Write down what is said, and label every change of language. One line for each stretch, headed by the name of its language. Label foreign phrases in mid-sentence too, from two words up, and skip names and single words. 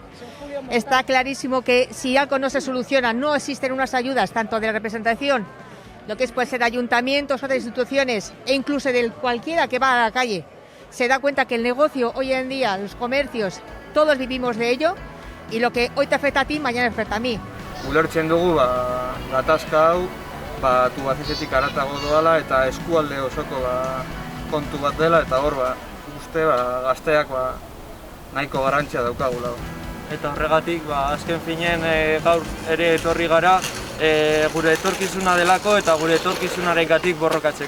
Spanish: Está clarísimo que si algo no se soluciona, no existen unas ayudas tanto de la representación, lo que puede ser ayuntamientos, otras instituciones e incluso de cualquiera que va a la calle, se da cuenta que el negocio hoy en día, los comercios, todos vivimos de ello y lo que hoy te afecta a ti, mañana afecta a mí.
Basque: Ulertzen dugu gatazka hau Tubacexetik haratago doala eta eskualde osoko kontu bat dela eta hor uste gazteak nahiko garrantzia daukagula. Eta horregatik azken finean gaur ere etorri gara gure etorkizuna delako eta gure etorkizunarengatik borrokatzeko.